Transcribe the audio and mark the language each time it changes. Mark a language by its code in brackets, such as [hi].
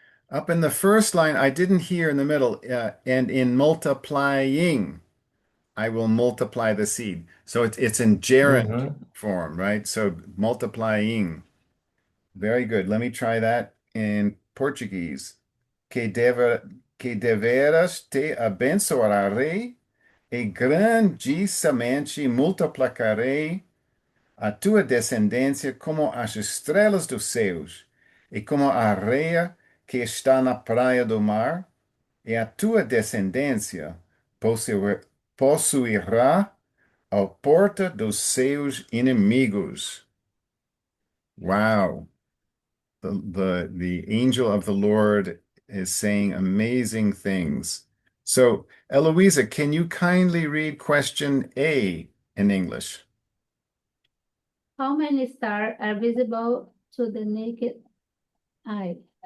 [en] Up in the first line, I didn't hear in the middle, and in multiplying, I will multiply the seed. So it's in gerund form, right? So multiplying. Very good. Let me try that in Portuguese. [pt] Que deveras te abençoarei e grandissimamente multiplicarei a tua descendência como as estrelas dos céus e como a areia que está na praia do mar, e a tua descendência possuirá a porta dos seus inimigos. [en] Wow. The angel of the Lord is saying amazing things. So, Eloisa, can you kindly read question A in English? How many stars are visible to the naked eye?